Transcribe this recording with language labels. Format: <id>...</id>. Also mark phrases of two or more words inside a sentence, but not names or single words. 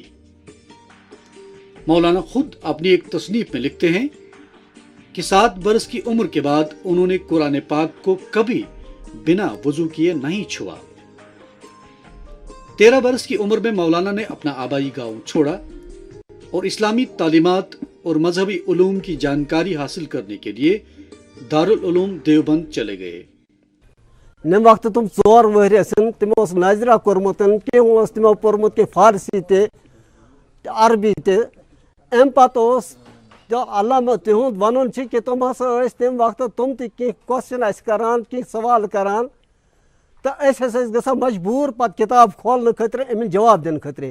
<ur>مولانا خود اپنی ایک تصنیف میں لکھتے ہیں کہ 7 برس کی عمر کے بعد انہوں نے قرآن پاک کو کبھی بنا وضو کیے نہیں چھوا. 13 برس کی عمر میں مولانا نے اپنا آبائی گاؤں چھوڑا اور اسلامی تعلیمات اور مذہبی علوم کی جانکاری حاصل کرنے کے لیے دارالعلوم دیوبند چلے گئے.</ur> <ks>نم وقت تم 4 ؤہرۍ ٲسِن تِمو اوس نظرہ کوٚرمُت کینٛہہ اوس تِمو پوٚرمُت کینٛہہ فارسی تہِ عربی تہِ. اَمہِ پتہٕ اوس علامہ تِہُنٛد وَنُن چھِ کہِ تِم ہسا ٲسۍ تَمہِ وقتہٕ تِم تہِ کینٛہہ کوسچن اَسہِ کران، کینٛہہ سوال کران تہٕ أسۍ ہسا ٲسۍ گژھان مجبوٗر پتہٕ کِتاب کھولنہٕ خٲطرٕ أمِس جواب دِنہٕ خٲطرٕ.</ks>